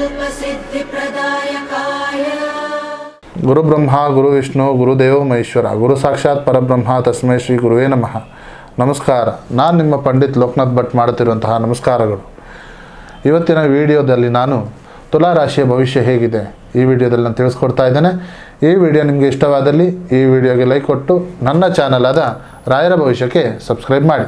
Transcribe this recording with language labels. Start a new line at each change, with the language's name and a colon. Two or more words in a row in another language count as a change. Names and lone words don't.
Sanskrit: सिद्धिप्रदायकाय गुरु ब्रह्मा गुरु विष्णु गुरुदेव महेश्वर गुरु साक्षाತ್ ಪರಬ್ರಹ್ಮ ತಸ್ಮೈ ಶ್ರೀ ಗುರುವೇ ನಮಃ.
Kannada: ನಮಸ್ಕಾರ. ನಾನು ನಿಮ್ಮ ಪಂಡಿತ್ ಲೋಕನಾಥ್ ಭಟ್ ಮಾಡುತ್ತಿರುವಂತಹ ನಮಸ್ಕಾರಗಳು. ಇವತ್ತಿನ ವಿಡಿಯೋದಲ್ಲಿ ನಾನು ತುಲಾ ರಾಶಿಯ ಭವಿಷ್ಯ ಹೇಗಿದೆ ಈ ವಿಡಿಯೋದಲ್ಲಿ ನಾನು ತಿಳಿಸ್ಕೊಡ್ತಾ ಇದ್ದೇನೆ. ಈ ವಿಡಿಯೋ ನಿಮಗೆ ಇಷ್ಟವಾದಲ್ಲಿ ಈ ವಿಡಿಯೋಗೆ ಲೈಕ್ ಕೊಟ್ಟು ನನ್ನ ಚಾನಲ್ ಆದ ರಾಯರ ಭವಿಷ್ಯಕ್ಕೆ ಸಬ್ಸ್ಕ್ರೈಬ್ ಮಾಡಿ.